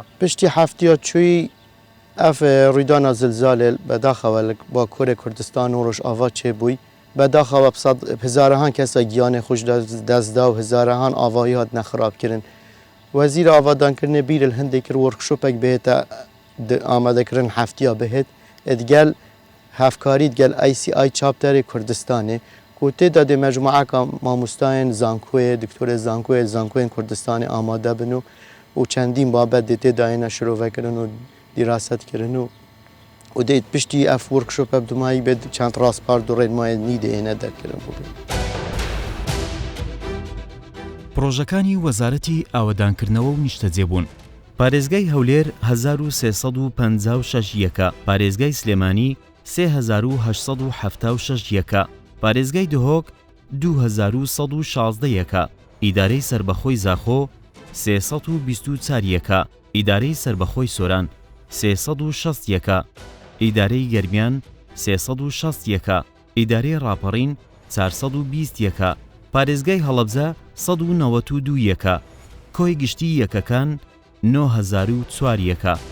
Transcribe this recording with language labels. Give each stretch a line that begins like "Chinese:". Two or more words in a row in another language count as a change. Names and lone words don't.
Kurdish: پشتی هەفتیا چووی ئەف ڕوویدانە زلزالێ بەداخەوە با کۆرێ کوردستان و ڕۆژئاوا چێبووی بەداخەوە هزارەهان کەسە گیانی خۆش دەستدا و هزارەهان ئاوایی هات نەخراپکردن وەزیر ئاوادانکردنە بیرە هەندێک کرد وەرکشۆپێک بێتە ئامادەکردن هەفتیا بهێت ئەدگەل هەفکاریت گەل ICI چاپتەری کوردستانê ku têda dê mecmueka mamostayên zankoyê diktorê zankoyên Kurdistanê amade bin û çendîn babet dê têdayêne şirovekirin û dîrasetkirin û dê piştî ev workshop ev dumayî bê çend rastpar du rênmayê nîdeyêne derkirin bû.
Central Kurdish: پرۆژەکانی وەزارەتی ئاوەدانکردنەوە و نیشتەجێبوون پارێزگای هەولێر 1356 یەکە پارێزگای سلێمانی 3876 یەکە پارێزگای دهۆک 2116 یەکە ئیدارەی سربەخۆی زاخۆ 324 یەکە ئیدارەی سربەخۆی سۆران 360 یەکە ئیدارەی گەرمیان 360 یەکە ئیدارەی ڕاپەڕین 420 یەکە پارێزگای هەڵەبجە 192 یەکە کۆی گشتی یەکەکان 9004 یەکە